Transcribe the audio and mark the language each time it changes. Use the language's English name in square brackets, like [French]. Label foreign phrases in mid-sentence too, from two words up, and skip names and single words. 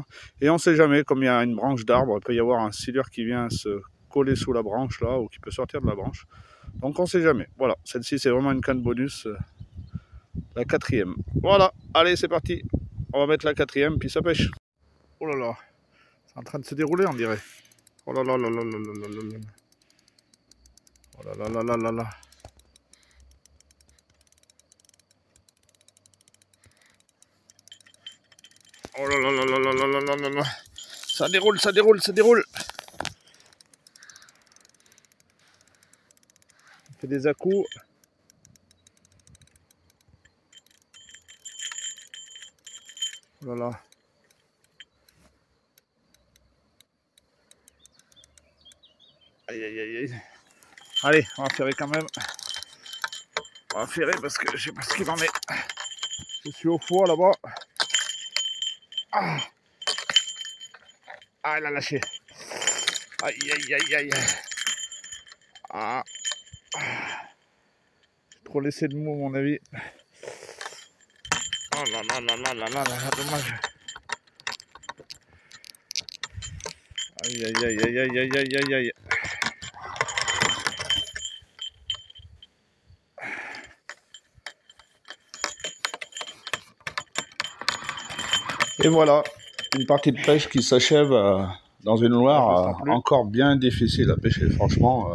[French] Et on sait jamais, comme il y a une branche d'arbre, il peut y avoir un silure qui vient se coller sous la branche là, ou qui peut sortir de la branche. Donc on sait jamais. Voilà, celle-ci c'est vraiment une canne bonus, la quatrième. Voilà, allez c'est parti. On va mettre la quatrième, puis ça pêche. Oh là là, c'est en train de se dérouler on dirait. Oh là là là là là là là là. Oh là là là là là là. Oh là là là là là là là là là. Ça déroule, ça déroule, ça déroule. On fait des à-coups. Oh là là. Aïe aïe aïe aïe. Allez, on va ferrer quand même. On va ferrer parce que je sais pas ce qu'il en est. Je suis au foie là-bas. Ah, elle a lâché. Aïe aïe aïe aïe. Ah. J'ai trop laissé de mou à mon avis. Oh là là là là là là là, dommage. Aïe aïe aïe aïe aïe aïe aïe aïe aïe. Et voilà, une partie de pêche qui s'achève dans une Loire encore bien difficile à pêcher, franchement.